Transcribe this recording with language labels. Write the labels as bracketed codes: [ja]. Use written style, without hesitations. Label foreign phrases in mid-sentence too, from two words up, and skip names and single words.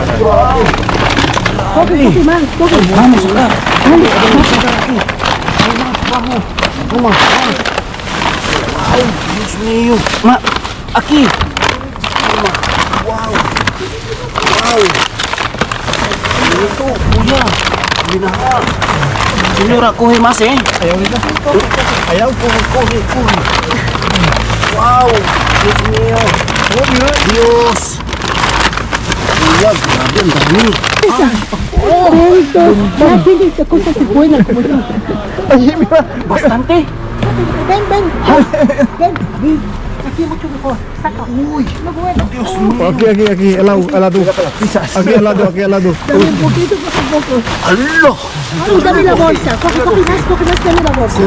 [es] Koki, man. Koki. Vamos acá. Wow, Dios mío. Aquí. Wow. [tl] Ito, kuya. Binaha. Senyora, kuhe mas eh. Ayaw nila. Ayaw. [es] Kuhe. Wow. Dios mío. Dios. [tl] Kuya, grabe ang dami. [es] Hindi esta cosa se buena como yo. Bastante. Ven. Ven. Aquí mucho mejor. Saca. Uy, lo bueno. Dios mío. Aquí, al lado. Aquí al lado. Dame un poquito, poco. Alo. Ay, dame la bolsa. Coge más, dame la bolsa.